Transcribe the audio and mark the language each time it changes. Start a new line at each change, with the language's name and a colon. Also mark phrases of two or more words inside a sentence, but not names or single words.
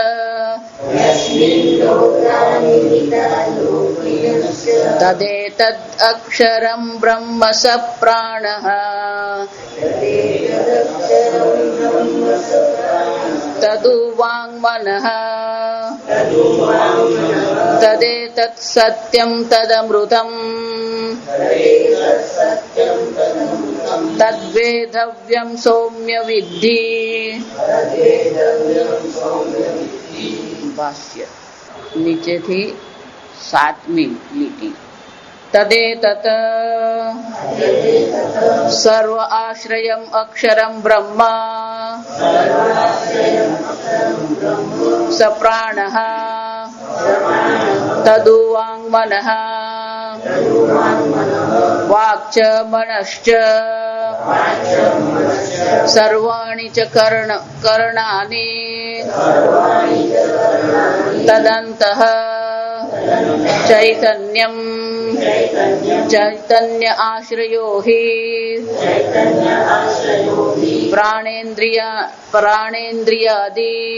Sanskrit: तदेतद् अक्षरं ब्रह्म स प्राणः तदु वाङ्मनः तदेतत् सत्यं तदमृतम् तद्वेदव्यं सौम्य विद्धि। भाष्य
Gujarati: નીચે થી 7મી લીટી
Sanskrit: तदेतत् सर्व आश्रयम् अक्षरं ब्रह्म स प्राणः तदु वाङ्मनः वाक् च मनश्च सर्वाणि च करणानि तदन्तः चैतन्यं चैतन्य आश्रयो हि प्राणेन्द्रियादि